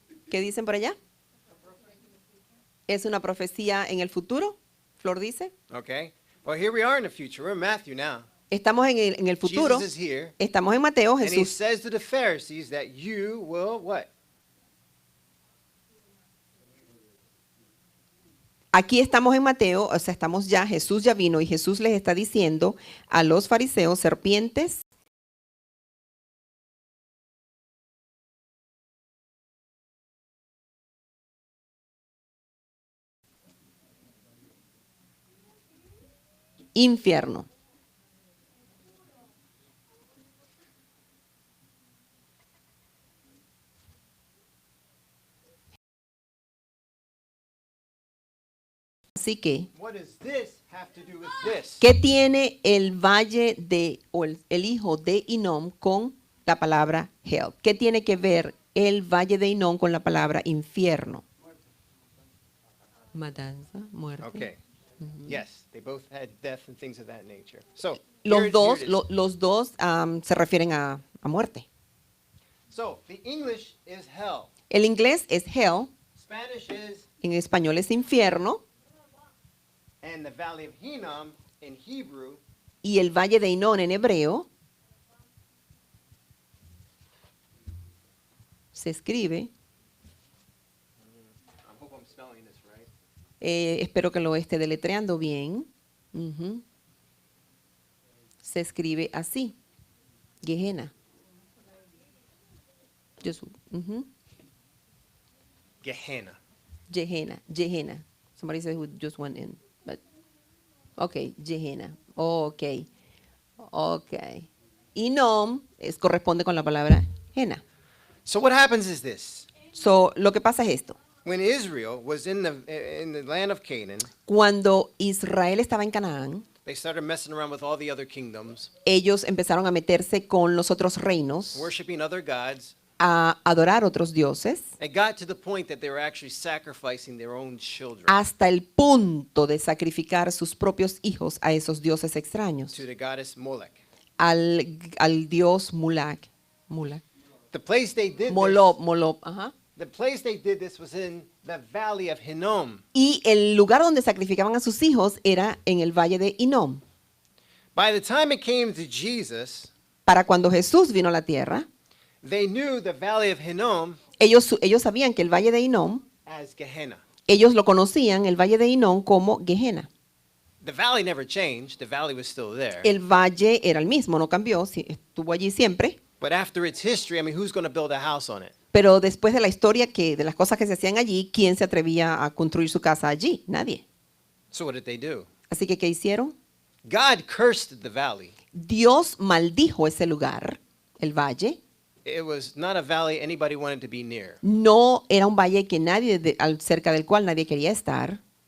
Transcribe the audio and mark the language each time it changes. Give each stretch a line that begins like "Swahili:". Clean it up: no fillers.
Spanish: ¿Qué dicen por allá? ¿Es una profecía en el futuro? Flor dice.
English: Okay? Well, here we are in the future. We're in Matthew now.
Spanish: Estamos en el futuro.
English: Jesus is here.
Spanish: Estamos en Mateo.
English: And he
Spanish: Jesús.
English: says to the Pharisees that you will what?
Spanish: Aquí estamos en Mateo, o sea, estamos ya, Jesús ya vino y Jesús les está diciendo a los fariseos, serpientes, infierno. Así que,
English: What does this have to do with this?
Spanish: ¿qué tiene el valle de, o el hijo de Hinnom con la palabra hell? ¿Qué tiene que ver el valle de Hinnom con la palabra infierno? Matanza, muerte.
English: Okay. Yes, they both had death and things of that nature. So,
Spanish: Los
English: here
Spanish: dos,
English: it is.
Spanish: los dos se refieren a muerte.
English: So, the English is hell.
Spanish: El inglés es hell,
English: Spanish is,
Spanish: en español es infierno,
English: and the Valley of Hinnom in Hebrew
Spanish: y el valle de Hinnom en hebreo se escribe,
English: I hope I'm spelling this right.
Spanish: espero que lo esté deletreando bien, ujú, se escribe así, Gehenna. Ujú, Gehenna. Gehenna, Gehenna.
English: Somebody said who just went in, but okay, Gehenna. Oh, okay, okay.
Spanish: Hinnom corresponde con la palabra Henna.
English: So what happens is this.
Spanish: So, lo que pasa es esto.
English: When Israel was in the land of Canaan,
Spanish: Cuando Israel estaba en Canaán,
English: they started messing around with all the other kingdoms,
Spanish: ellos empezaron a meterse con los otros reinos,
English: worshiping other gods.
Spanish: a adorar otros dioses,
English: It got to the point that they were actually sacrificing their own children
Spanish: hasta el punto de sacrificar sus propios hijos a esos dioses extraños,
English: to the goddess Molech.
Spanish: al dios Mulak.
English: The place they did
Spanish: Molob, ajá.
English: the place they did this was in the Valley of Hinnom.
Spanish: Y el lugar donde sacrificaban a sus hijos era en el valle de Hinnom.
English: By the time it came to Jesus,
Spanish: Para cuando Jesús vino a la tierra,
English: they knew the Valley of Hinnom
Spanish: ellos sabían que el valle de Hinnom,
English: as Gehenna.
Spanish: ellos lo conocían, el valle de Hinnom, como Gehenna.
English: The valley never changed. The valley was still there.
Spanish: El valle era el mismo, no cambió, estuvo allí siempre.
English: But after its history, I mean, who's going to build a house on it?
Spanish: Pero después de la historia de las cosas que se hacían allí, ¿quién se atrevía a construir su casa allí? Nadie.
English: So what did they do?
Spanish: Así que, ¿qué hicieron?
English: God cursed the valley.
Spanish: Dios maldijo ese lugar, el valle.
English: It was not a valley anybody wanted to be near.
Spanish: No era un valle que cerca del cual nadie quería estar.